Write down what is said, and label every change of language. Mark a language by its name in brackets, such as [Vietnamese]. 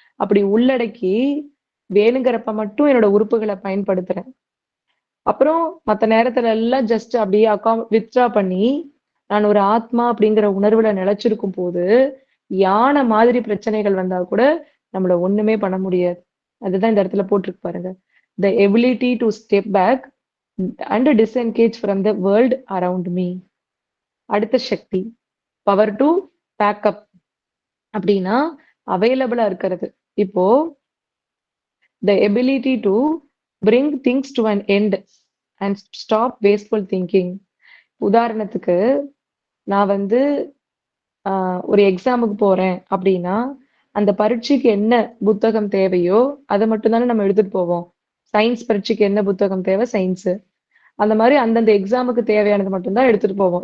[Tamil] அப்படி உள்ளடக்கி, வேணுங்கிறப்ப மட்டும் என்னோட உறுப்புகள பயன்படுத்துறேன். அப்புறம் மத்த நேரத்துல எல்லாம் ஜஸ்ட் அப்படியே வித்ட்ரா பண்ணி, நான் ஒரு ஆத்மா அப்படிங்கிற உணர்வுல நிலைச்சிருக்கும் போது, யானை மாதிரி பிரச்சனைகள் வந்தா கூட நம்மள ஒண்ணுமே பண்ண முடியாது. அதுதான் இந்த இடத்துல போட்டிருக்கு பாருங்க. [English] The ability to step back and disengage from the world around me. [Tamil] அடுத்த சக்தி பவர் டு பேக்கப் அப்படின்னா அவைலபிளா இருக்கிறது. இப்போ [English] the ability to bring things to an end and stop wasteful thinking. [Tamil] உதாரணத்துக்கு நான் வந்து ஒரு எக்ஸாமுக்கு போறேன் அப்படின்னா, அந்த பரீட்சைக்கு என்ன புத்தகம் தேவையோ, அத மட்டும் தானே நம்ம எடுத்துட்டு போவோம். சயின்ஸ் பரீட்சைக்கு என்ன புத்தகம் தேவை? சயின்ஸு. அந்த மாரி அந்தந்த எக்ஸாமுக்கு தேவையானது மட்டும் தான் எடுத்துட்டு போவோம்.